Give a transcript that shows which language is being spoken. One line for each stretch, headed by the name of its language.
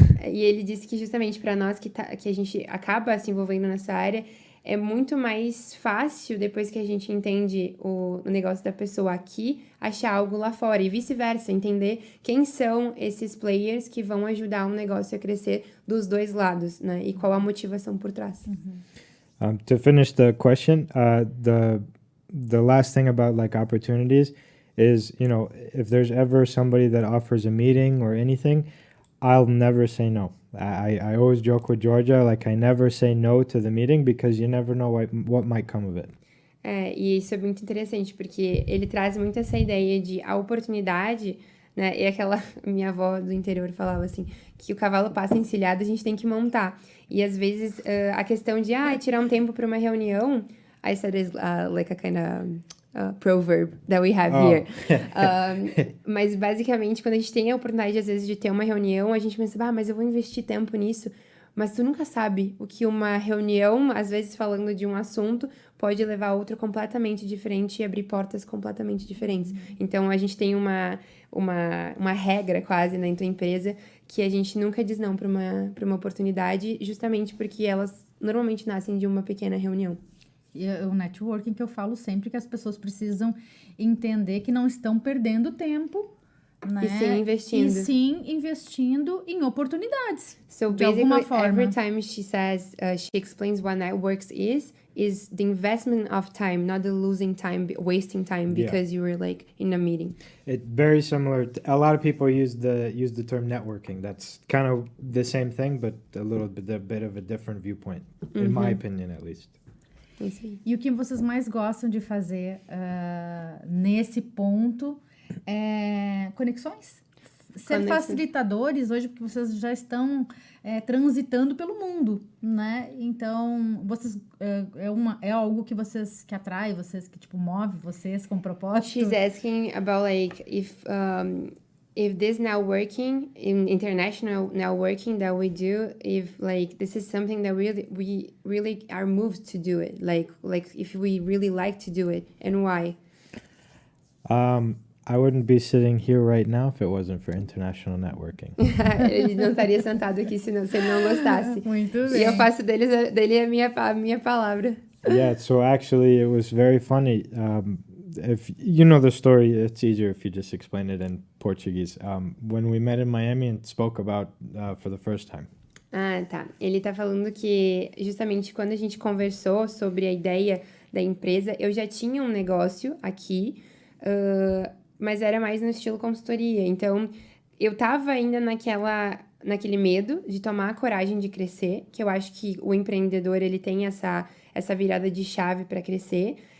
Portuguese: E ele disse que justamente para nós que a gente acaba se envolvendo nessa área, é muito mais fácil, depois que a gente entende o negócio da pessoa aqui, achar algo lá fora. E vice-versa, entender quem são esses players que vão ajudar um negócio a crescer dos 2 lados, né? E qual a motivação por trás.
English: To finish the question, the last thing about like opportunities is, if there's ever somebody that offers a meeting or anything, I'll never say no. I always joke with Georgia, like I never say no to the meeting because you never know what might come of it.
Portuguese: E isso é muito interessante, porque ele traz muito essa ideia de a oportunidade, né? E aquela minha avó do interior falava assim, que o cavalo passa encilhado, a gente tem que montar. E às vezes a questão de tirar um tempo para uma reunião,
English: I said is like a kind of proverb that we have here.
Portuguese: Mas basicamente, quando a gente tem a oportunidade, às vezes, de ter uma reunião, a gente pensa, mas eu vou investir tempo nisso. Mas tu nunca sabe o que uma reunião, às vezes falando de um assunto, pode levar a outro completamente diferente e abrir portas completamente diferentes. Então, a gente tem uma regra quase na tua empresa que a gente nunca diz não para uma oportunidade, justamente porque elas normalmente nascem de uma pequena reunião. E o networking que eu falo sempre que as pessoas precisam entender que não estão perdendo tempo, né? E sim investindo em oportunidades.
English: So
Portuguese: de alguma forma.
English: Every time she says, she explains what networks is the investment of time, not the losing time, wasting time because you were like in a meeting. It's very similar. A lot of people use the term networking. That's kind of the same thing, but a bit of a different viewpoint, in my opinion, at least.
Portuguese: E o que vocês mais gostam de fazer nesse ponto é conexões? Ser facilitadores hoje, porque vocês já estão transitando pelo mundo, né? Então, vocês é algo que que atrai vocês, que tipo move vocês com propósito?
English: She's asking about like if this networking, in international networking that we do, if like this is something that we really are moved to do it, like if we really like to do it, and why? I wouldn't be sitting here right now if it wasn't for international networking.
Portuguese: Ele não estaria sentado aqui se ele não gostasse. Muito bem. E eu faço dele a minha palavra.
English: Yeah, so actually it was very funny. if you know the story, it's easier if you just explain it in Portuguese. When we met in Miami and spoke about for the first time.
Portuguese: Ah, tá. Ele tá falando que justamente quando a gente conversou sobre a ideia da empresa, eu já tinha um negócio aqui, mas era mais no estilo consultoria. Então, eu tava ainda naquele medo de tomar a coragem de crescer, que eu acho que o empreendedor, ele tem essa virada de chave para crescer.